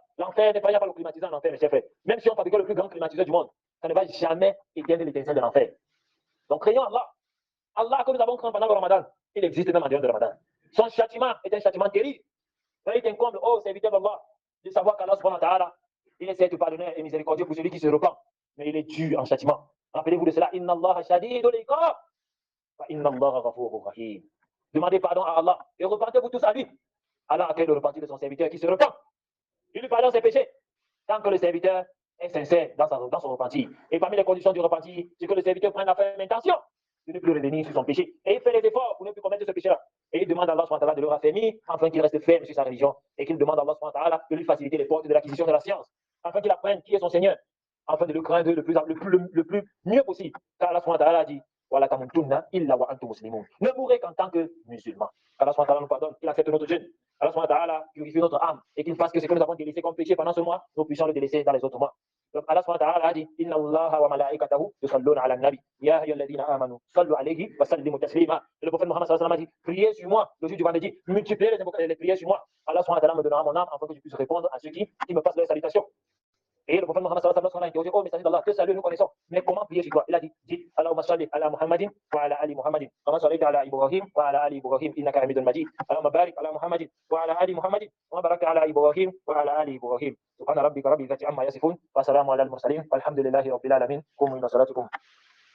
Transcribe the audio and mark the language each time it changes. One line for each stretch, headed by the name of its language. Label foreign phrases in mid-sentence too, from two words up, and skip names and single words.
French: L'enfer n'est pas, il n'y a pas le climatiseur en enfer, mes chers frères. Même si on fabrique le plus grand climatiseur du monde, ça ne va jamais éteindre l'étincelle de l'enfer. Donc, craignons Allah. Allah que nous avons craint pendant le Ramadan, il existe même en dehors de Ramadan. Son châtiment est un châtiment terrible. Il t'incombe, oh serviteur d'Allah, de savoir qu'Allah
Arabic: سبحانه وتعالى,
French: il est certes pardonneur et miséricordieux pour celui qui se repent, mais il est dur en châtiment. Rappelez-vous de cela.
Arabic: إن الله شديد العقاب وإن الله غفور رحيم.
French: Demandez pardon à Allah et repentez-vous tous à lui. Allah accueille le repentir de son serviteur qui se repent. Il lui pardonne ses péchés tant que le serviteur est sincère dans son repentir. Et parmi les conditions du repentir, c'est que le serviteur prenne la ferme intention de ne plus revenir sur son péché. Et il fait les efforts pour ne plus commettre ce péché-là. Et il demande à Allah
Arabic: سبحانه وتعالى
French: de le raffermir afin qu'il reste ferme sur sa religion et qu'il demande à Allah
Arabic: سبحانه وتعالى
French: de lui faciliter les portes de l'acquisition de la science afin qu'il apprenne qui est son Seigneur, afin de le craindre le plus mieux possible. Car Allah
Arabic: سبحانه وتعالى
French: a dit
Arabic: ولا تموتن إلا وأنتم مسلمون.
French: Ne mourrez qu'en tant que musulman. Allah
Arabic: سبحانه وتعالى
French: nous pardonne, qu'il accepte notre jeûne. Allah
Arabic: سبحانه وتعالى
French: purifie notre âme et qu'il fasse que ce que nous avons délaissé comme péché pendant ce mois, nous puissions le délaisser dans les autres mois. Donc Allah
Arabic: سبحانه وتعالى
French: a dit
Arabic: إن الله وملائكته يصلون على النبي يا أيها الذين آمنوا صلوا عليه وسلموا تسليما.
French: Et le prophète Mohammed
Arabic: صلى الله عليه وسلم
French: a dit priez sur moi le jour du vendredi, multipliez les prières sur moi. Allah
Arabic: سبحانه وتعالى
French: me donnera mon âme afin que je puisse répondre à ceux qui me passent leurs salutations. Et le prophète Mohammed
Arabic: صلى الله عليه وسلم
French: a interrogé, oh messager d'Allah, que salut nous connaissons, mais comment prier sur toi? Il a dit, dites,
Arabic: اللهم صل على محمد وعلى آل محمد وصل على إبراهيم وعلى آل إبراهيم إنك حميد مجيد. اللهم بارك على محمد وعلى آل محمد وبارك على إبراهيم وعلى آل إبراهيم. سبحان ربك رب العزة عما يصفون وسلام على المرسلين والحمد لله رب العالمين. قوموا إلى صلاتكم.